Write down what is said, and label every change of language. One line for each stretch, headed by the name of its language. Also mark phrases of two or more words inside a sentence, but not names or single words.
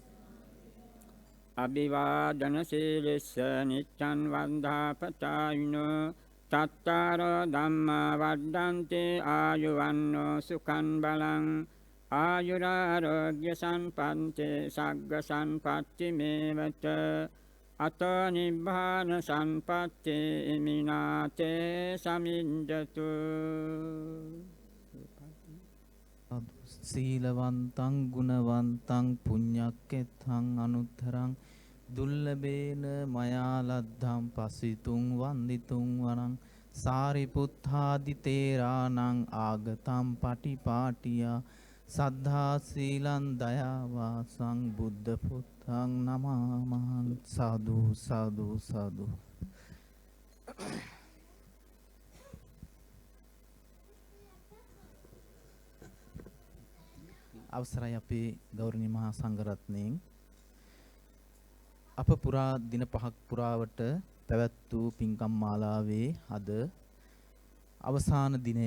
Pali: අභිවාදන සීලස්ස නිච්ඡන් වන්දාපචායිනෝ තත්තාරෝ ධම්මා වද්දන්ති ආයුවන්නෝ සුඛං බලං ආයුරාරෝග්‍ය සම්පන්තේ සග්ග සම්පatti මේවත අතෝ නිබ්බාන සම්පatti මිනාතේ සමිඤ්ජතු. සීලවන්තං ගුණවන්තං පුඤ්ඤක්කෙත්තං අනුත්තරං දුල්ලබේන මයා ලද්ධං පසිතුං වන්දිතුං වරං සාරිපුත්තාදි තේරාණං ආගතං පටිපාටියා සද්ධා සීලං දයාවා සංබුද්ධ පුත්තං නමාමහං.
Sinhala: සාදු සාදු සාදු. අවසරයි අපේ ගෞරවනීය මහා සංඝරත්නයන්. අප පුරා දින 5ක් පුරාවට පැවැත් වූ පින්කම් මාලාවේ අද අවසාන දිනය.